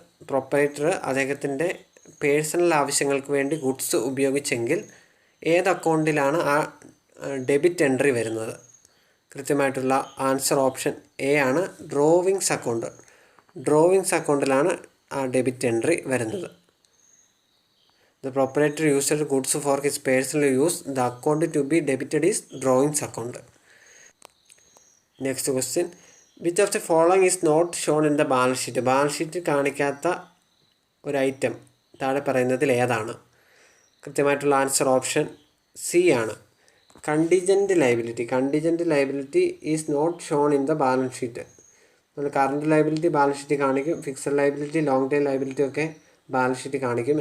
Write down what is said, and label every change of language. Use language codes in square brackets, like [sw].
[ml] Proprietor അദ്ദേഹത്തിൻ്റെ personal ആവശ്യങ്ങൾക്ക് വേണ്ടി ഗുഡ്സ് ഉപയോഗിച്ചെങ്കിൽ ഏത് അക്കൗണ്ടിലാണ് ആ ഡെബിറ്റ് എൻട്രി വരുന്നത്? കൃത്യമായിട്ടുള്ള ആൻസർ ഓപ്ഷൻ എ ആണ്, ഡ്രോവിങ്സ് അക്കൗണ്ട്. ഡ്രോവിങ്സ് അക്കൗണ്ടിലാണ് ആ ഡെബിറ്റ് എൻട്രി വരുന്നത്. [en] The proprietor used goods for his personal use. The account to be debited is drawings account. Next question, which of the following is not shown in the balance sheet? [ml] Balance sheet കാണിക്കാത്ത ഒരു item താഴെ പറയുന്നതിൽ ഏതാണ്? കൃത്യമായിട്ടുള്ള answer option C ആണ്, contingent liability. [en] Contingent liability is not shown in the balance sheet. [ml] നമ്മൾ current liability balance sheet കാണിക്കും, fixed liability, long time liability ഒക്കെ ബാലൻസ് ഷീറ്റ് കാണിക്കും.